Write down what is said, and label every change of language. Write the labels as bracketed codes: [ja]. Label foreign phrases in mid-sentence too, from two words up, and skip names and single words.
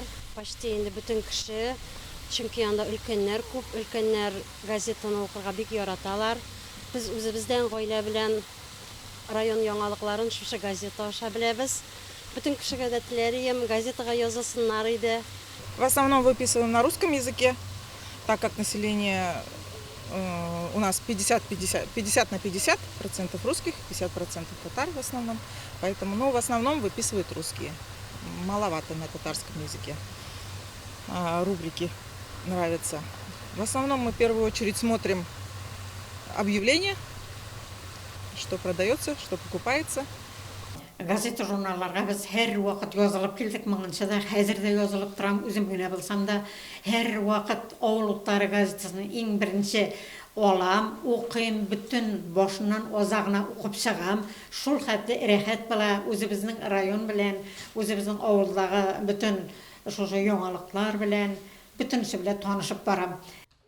[tt] Почти инде бөтен кеше, чөнки анда өлкәннәр күп, өлкәннәр газетаны укырга бик яраталар. Без үзебездән гаилә белән район яңалыкларын шушы газета аша беләбез. Бөтен кешегә дә теләрием, газетага язылсыннар иде. [ru] В основном выписываем на русском языке, так как население у нас 50 на 50% русских, 50% татар в основном. Поэтому, в основном выписывают русские. Маловато на татарском языке. Рубрики нравятся. В основном мы в первую очередь смотрим объявления, что продается, что покупается. [tt] Газета журналларга без һәр вакыт язылып килдек, моңынча да хәзер дә язылып торам, үзем генә булсам да һәр вакыт авыллыклары газетасын иң беренче алам, укыйм, бөтен башыннан азагына укып чыгам. Шул хәтле рәхәт була, үзебезнең район белән, үзебезнең авылдагы бөтен шушы яңалыклар белән, бөтенсе белән танышып барам.